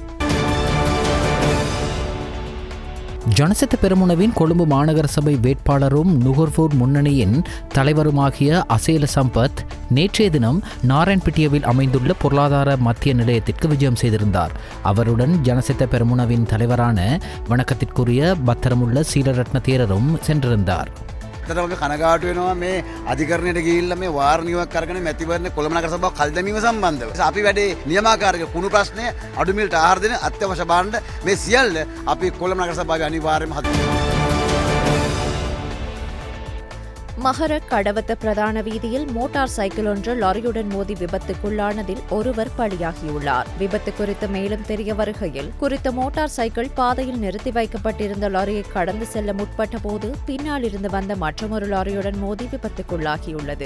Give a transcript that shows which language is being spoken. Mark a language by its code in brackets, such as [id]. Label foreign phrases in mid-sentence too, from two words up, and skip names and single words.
[ta] ஜனசித்த பெரமுனவின் கொழும்பு மாநகர சபை வேட்பாளரும் நுகர்வோர் முன்னணியின் தலைவருமாகிய அசேல சம்பத் நேற்றைய தினம் நாராயண்பிட்டியவில் அமைந்துள்ள பொருளாதார மத்திய நிலையத்திற்கு விஜயம் செய்திருந்தார். அவருடன் ஜனசித்த பெரமுனவின் தலைவரான வணக்கத்திற்குரிய பத்திரமுள்ள சீலரட்ன தேரரும் சென்றிருந்தார். [si] කනගාටු වෙනවා මේ අධිකරණයට ගිහිල්ලා මේ වාරණියක් අරගෙන මැතිවරණ කොළඹ නගර සභාව කල් දැමීම සම්බන්ධව අපි වැඩේ නියමාකාරක කුණු ප්‍රශ්නය අඩු මිලට ආහාර දෙන අත්‍යවශ්‍ය භාණ්ඩ මේ සියල්ල අපි කොළඹ නගර සභාවේ අනිවාර්යයෙන්ම හදනවා. [ta] மகர கடவத்த பிரதான வீதியில் மோட்டார் சைக்கிள் ஒன்று லாரியுடன் மோதி விபத்துக்குள்ளானதில் ஒருவர் பலியாகியுள்ளார். விபத்து குறித்து மேலும் தெரிய வருகையில் குறித்த மோட்டார் சைக்கிள் பாதையில் நிறுத்தி வைக்கப்பட்டிருந்த லாரியை கடந்து செல்ல முற்பட்ட போது பின்னால் இருந்து வந்த மற்றொரு லாரியுடன் மோதி விபத்துக்குள்ளாகியுள்ளது.